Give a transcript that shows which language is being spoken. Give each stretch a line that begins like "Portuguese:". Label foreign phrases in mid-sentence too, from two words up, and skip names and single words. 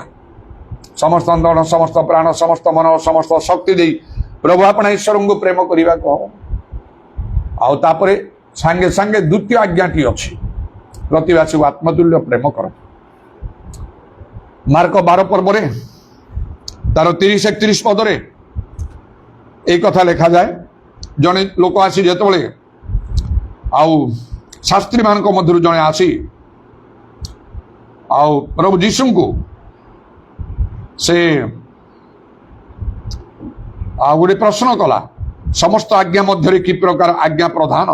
Odia: ସମସ୍ତ ଅନ୍ତର, ସମସ୍ତ ପ୍ରାଣ, ସମସ୍ତ ମନ, ସମସ୍ତ ଶକ୍ତି ଦେଇ ପ୍ରଭୁ ଆପଣ ଈଶ୍ୱରଙ୍କୁ ପ୍ରେମ କରିବାକୁ ହବ। ଆଉ ତାପରେ ସାଙ୍ଗେ ସାଙ୍ଗେ ଦ୍ୱିତୀୟ ଆଜ୍ଞାଟି ଅଛି, ପ୍ରତିବାସୀକୁ ଆତ୍ମତୁଲ୍ୟ ପ୍ରେମ କର। ମାର୍କ 12 ପର୍ବରେ ତାର 30-31 ପଦରେ ଏଇ କଥା ଲେଖାଯାଏ ଜଣେ ଲୋକ ଆସି ଯେତେବେଳେ ଆଉ ଶାସ୍ତ୍ରୀମାନଙ୍କ ମଧ୍ୟରୁ ଜଣେ ଆସି ଆଉ ପ୍ରଭୁ ଯୀଶୁଙ୍କୁ ସେ ଆଉ ଗୋଟେ ପ୍ରଶ୍ନ କଲା, ସମସ୍ତ ଆଜ୍ଞା ମଧ୍ୟରେ କି ପ୍ରକାର ଆଜ୍ଞା ପ୍ରଧାନ?